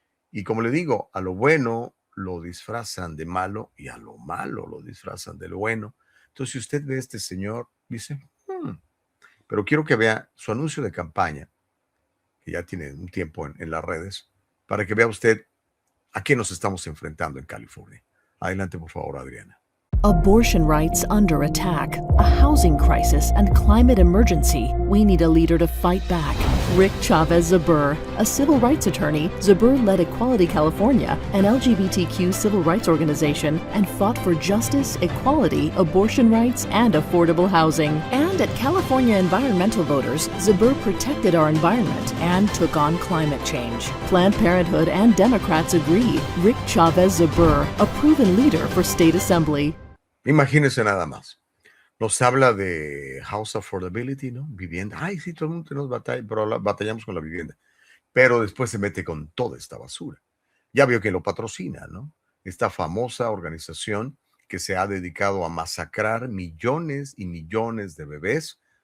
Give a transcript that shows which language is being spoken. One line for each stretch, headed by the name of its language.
Spanish: Y como le digo, a lo bueno lo disfrazan de malo y a lo malo lo disfrazan de lo bueno. Entonces, si usted ve a este señor, dice, pero quiero que vea su anuncio de campaña, que ya tiene un tiempo en las redes, para que vea usted a qué nos estamos enfrentando en California. Adelante, por favor, Adriana.
English: Abortion rights under attack, a housing crisis, and climate emergency. We need a leader to fight back. Rick Chavez Zabur, a civil rights attorney, Zabur led Equality California, an LGBTQ civil rights organization, and fought for justice, equality, abortion rights, and affordable housing. And at California Environmental Voters, Zabur protected our environment and took on climate change. Planned Parenthood and Democrats agree. Rick Chavez Zabur, a proven leader for state assembly.
Spanish: Imagínense nada más. Nos habla de
English: house affordability,
Spanish: ¿no? Vivienda. Ay, sí, todo el mundo tenemos batalla, pero batallamos con la vivienda. Pero después se mete con toda esta basura. Ya vio que lo patrocina, ¿no? Esta famosa organización que se ha dedicado a masacrar millones y millones de bebés